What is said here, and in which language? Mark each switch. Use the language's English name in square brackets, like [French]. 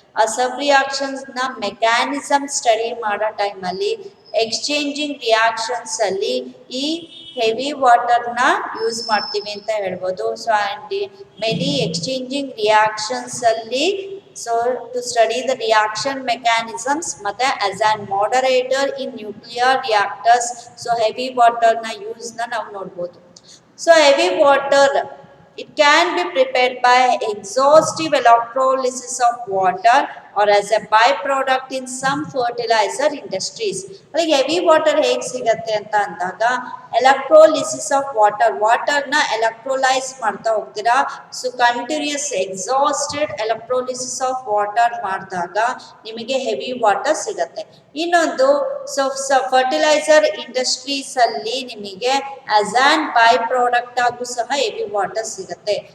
[Kannada] ಆ ಸಬ್ ರಿಯಾಕ್ಷನ್ಸ್ ನ mechanism study ಮಾಡೋ ಟೈಮಲ್ಲಿ ಎಕ್ಸ್ಚೇಂಜಿಂಗ್ ರಿಯಾಕ್ಷನ್ಸ್ ಅಲ್ಲಿ ಈ ಹೆವಿ ವಾಟರ್ನ ಯೂಸ್ ಮಾಡ್ತೀವಿ ಅಂತ ಹೇಳ್ಬೋದು. [English] So and many exchanging reactions ಅಲ್ಲಿ so to study the reaction mechanisms ಮತ್ತೆ as an moderator in nuclear reactors. [Kannada] So heavy ವಾಟರ್ನ ಯೂಸ್ನ ನಾವು ನೋಡ್ಬೋದು. [English] So heavy water, it can be prepared by exhaustive electrolysis of water or as a byproduct in some fertilizer industries. like heavy water [Kannada] ಹೇಗೆ ಸಿಗುತ್ತೆ ಅಂತ ಅಂದಾಗ electrolysis of ವಾಟರ್ನ ಎಲೆಕ್ಟ್ರೋಲೈಸ್ ಮಾಡ್ತಾ ಹೋಗ್ತೀರಾ. So continuous exhausted electrolysis of water ಮಾಡಿದಾಗ ನಿಮಗೆ heavy water ಸಿಗುತ್ತೆ. ಇನ್ನೊಂದು ಫರ್ಟಿಲೈಸರ್ ಇಂಡಸ್ಟ್ರೀಸ್ ಅಲ್ಲಿ ನಿಮಗೆ ಆಸ್ ಆನ್ ಬೈ ಪ್ರಾಡಕ್ಟ್ ಆಗು ಸಹ ಹೆವಿ ವಾಟರ್ ಸಿಗುತ್ತೆ.